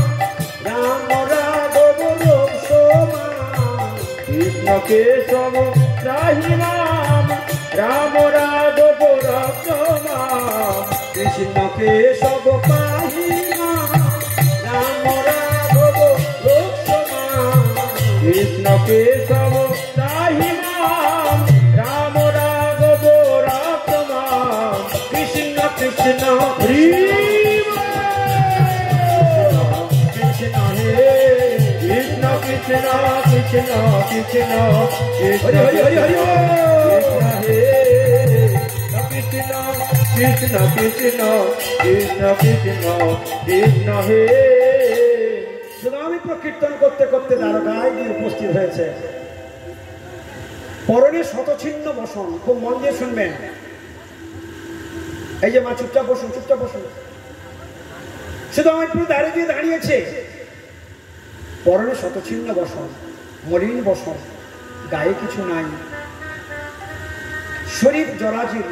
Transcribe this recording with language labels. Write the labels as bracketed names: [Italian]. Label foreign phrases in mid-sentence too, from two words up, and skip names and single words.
[Sanskrit] রাম রাঘব রোমা কৃষ্ণ কেশব ত্রাহি মাম রাম রাঘব রক্ষমাম কৃষ্ণ কেশব পাহি মাম রাম রাঘব রক্ষমাম কৃষ্ণ কেশব ত্রাহি মাম রাম রাঘব রক্ষমাম কৃষ্ণ কৃষ্ণ হরি [Bangla] Krishna Krishna Krishna Krishna Hare Hare Krishna Krishna Krishna Krishna Krishna Krishna Hare সুনামিত্র কীর্তন করতে করতে দ্বারকায় গিয়ে উপস্থিত হয়েছে। পরনে শতছিন্ন বসন, খুব মন দিয়ে শুনবেন। এই যে মা চুপচাপ বসুন, চুপচাপ বসুন। সুনামিত্র দ্বারে গিয়ে দাঁড়িয়েছে, পরনে শতছিন্ন বসন, মলিন বসন, গায়ে কিছু নাই, শরীর জরাজীর্ণ।